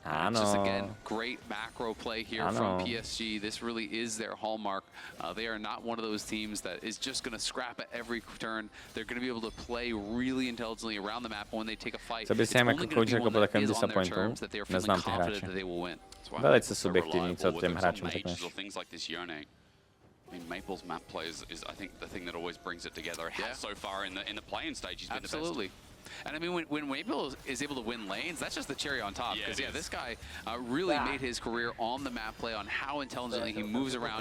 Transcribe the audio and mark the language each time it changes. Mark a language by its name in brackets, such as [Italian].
[English] Just again, great macro play here from PSG. This really is their hallmark. They are not one of those teams that is just going to scrap at every turn. They're going to be able to play really intelligently around the map when they take a fight. It's only going to be one that is on their terms that they are feeling confident that they will win. [Czech] Velice subjektivní, co těm hráčům řekneš. [English] I mean, Maple's map play is, I think, the thing that always brings it together. It has so far in the playing stage. He's been absolutely. And I mean, when Maple is able to win lanes, that's just the cherry on top. Because this guy really made his career on the map play, on how intelligently he moves around.